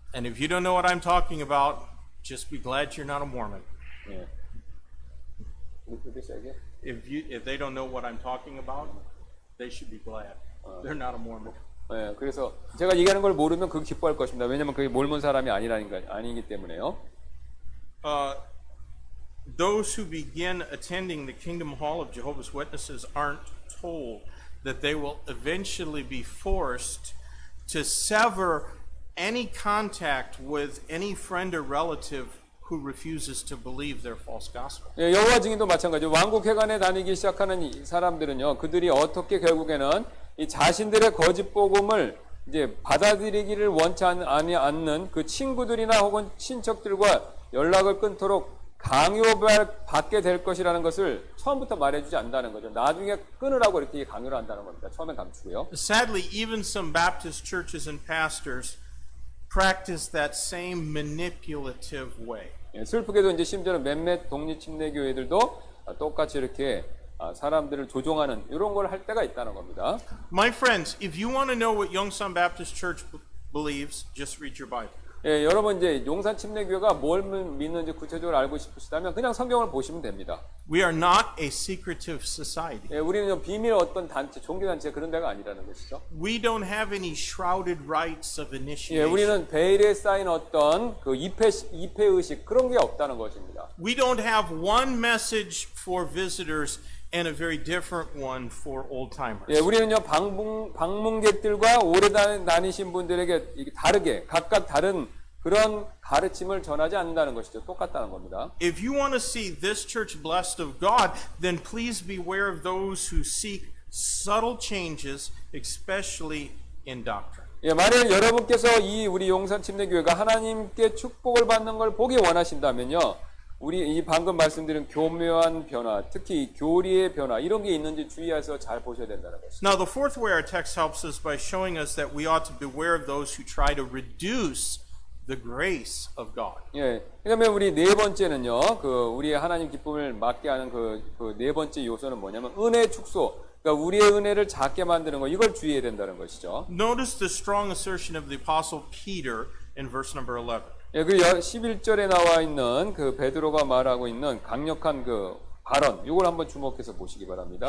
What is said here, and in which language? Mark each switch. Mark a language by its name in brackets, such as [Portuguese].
[English] And if you don't know what I'm talking about, just be glad you're not a Mormon. 예. If they don't know what I'm talking about, they should be glad. They're not a Mormon. [Korean] 예, 그래서 제가 얘기하는 걸 모르면 그 기뻐할 것입니다. 왜냐하면 그게 몰몬 사람이 아니기 때문에요. [English] Those who begin attending the Kingdom Hall of Jehovah's Witnesses aren't told that they will eventually be forced to sever any contact with any friend or relative who refuses to believe their false gospel. [Korean] 예, 여호와 증인도 마찬가지죠. 왕국회관에 다니기 시작하는 이 사람들은요, 그들이 어떻게 결국에는 이 자신들의 거짓 복음을 이제 받아들이기를 원치 않는 그 친구들이나 혹은 친척들과 연락을 끊도록 강요받게 될 것이라는 것을 처음부터 말해주지 않는다는 거죠. 나중에 끊으라고 이렇게 강요를 한다는 겁니다. 처음에 감추고요. [English] Sadly, even some Baptist churches and pastors practice that same manipulative way. [Korean] 예, 슬프게도 이제 심지어는 몇몇 독립침례 교회들도 똑같이 이렇게 사람들을 조종하는 이런 걸 할 때가 있다는 겁니다. [English] My friends, if you want to know what Yongsan Baptist Church believes, just read your Bible. [Korean] 예, 여러분 이제 용산 침례교회가 뭘 믿는지 구체적으로 알고 싶으시다면 그냥 성경을 보시면 됩니다. [English] We are not a secretive society. [Korean] 예, 우리는 비밀 어떤 단체, 종교 단체 그런 데가 아니라는 것이죠. [English] We don't have any shrouded rites of 예, initiation. [Korean] 우리는 베일에 쌓인 어떤 그 입회 의식 그런 게 없다는 것입니다. [English] We don't have one message for visitors and a very different one for old timers. [Korean] 예, 우리는요 방문객들과 오래 다니신 분들에게 다르게 각각 다른 그런 가르침을 전하지 않는다는 것이죠. 똑같다는 겁니다. [English] If you want to see this church blessed of God, then please beware of those who seek subtle changes, especially in doctrine. [Korean] 예, 만약 여러분께서 이 우리 용산 침례교회가 하나님께 축복을 받는 걸 보기 원하신다면요. 우리 이 방금 말씀드린 교묘한 변화, 특히 교리의 변화 이런 게 있는지 주의해서 잘 보셔야 된다는 것이죠. [English] Now, the fourth way our text helps us by showing us that we ought to beware of those who try to reduce the grace of God. [Korean] 예, 그다음에 우리 네 번째는요, 그 우리의 하나님 기쁨을 막게 하는 그 네 번째 요소는 뭐냐면 은혜 축소. 그러니까 우리의 은혜를 작게 만드는 거 이걸 주의해야 된다는 것이죠. [English] Notice the strong assertion of the apostle Peter in verse number 11. [Korean] 예, 그 11절에 나와 있는 그 베드로가 말하고 있는 강력한 그 발언, 이걸 한번 주목해서 보시기 바랍니다.